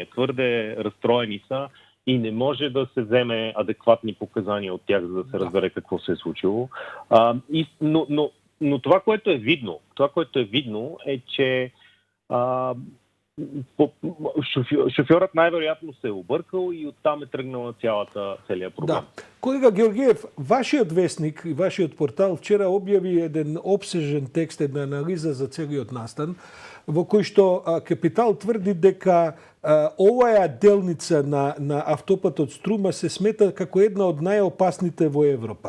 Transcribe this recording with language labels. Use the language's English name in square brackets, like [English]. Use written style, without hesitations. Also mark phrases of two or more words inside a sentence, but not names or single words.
[Bulgarian] Твърде разстроени са и не може да се вземе адекватни показания от тях, за да се разбере какво се е случило. Но това, което е видно, е, че шофьорът най-вероятно се е объркал и оттам е тръгнал на целият проблем. Да. [Macedonian] Колега Георгиев, вашиот вестник и вашиот портал вчера објави еден обсежен текст, една анализа за целиот настан, во кој што Капитал тврди дека оваа делница на автопатот Струма се смета како една од најопасните во Европа.